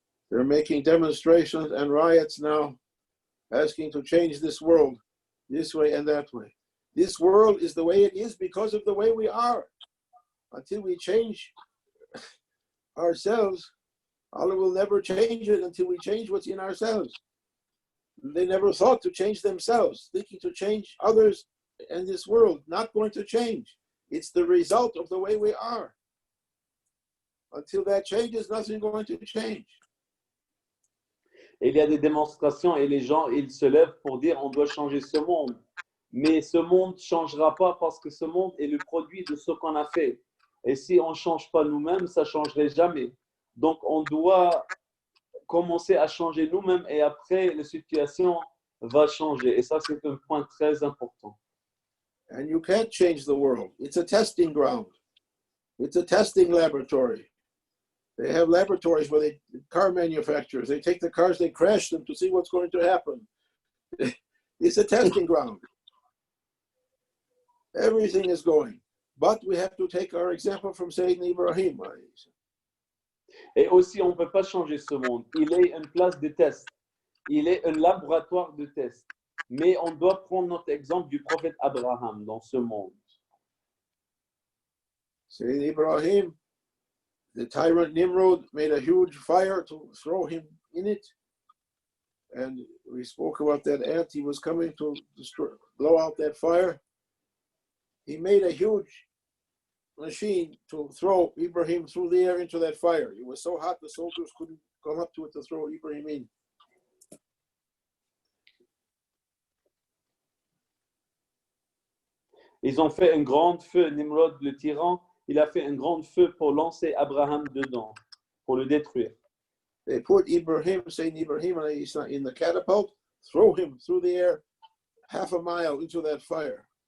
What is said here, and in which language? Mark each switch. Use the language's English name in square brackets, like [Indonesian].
[English] They're making demonstrations and riots now, asking to change this world, this way and that way. This world is the way it is because of the way we are. Until we change ourselves, Allah will never change it until we change what's in ourselves. They never thought to change themselves, thinking to change others and this world, not going to change. It's the result of the way we are. Until that changes, nothing's going to change. [French] Il y a des démonstrations et les gens, ils se lèvent pour dire on doit changer ce monde. Mais ce monde ne changera pas parce que ce monde est le produit de ce qu'on a fait. Et si on ne change pas nous-mêmes, ça ne changerait jamais. Donc, on doit commencer à changer nous-mêmes et après, la situation va changer. Et ça, c'est un point très important. [English] And you can't change the world. It's a testing ground. It's a testing laboratory. They have laboratories where car manufacturers, they take the cars, they crash them to see what's going to happen. It's a testing ground. Everything is going. But we have to take our example from Sayyidina Ibrahim. [French] Et aussi, on ne peut pas changer ce monde. Il est une place de test. Il est un laboratoire de test. Mais on doit prendre notre exemple du prophète Abraham dans ce monde. [English] Sayyidina Ibrahim, the tyrant Nimrod made a huge fire to throw him in it. And we spoke about that ant. He was coming to blow out that fire. He made a huge machine to throw Ibrahim through the air into that fire. It was so hot the soldiers couldn't come up to it to throw Ibrahim in. [French] Ils ont fait un grand feu, Nimrod le tyran, il a fait un grand feu pour lancer Abraham dedans, pour le détruire. [English] They put Sayyidina Ibrahim in the catapult, throw him through the air half a mile into that fire.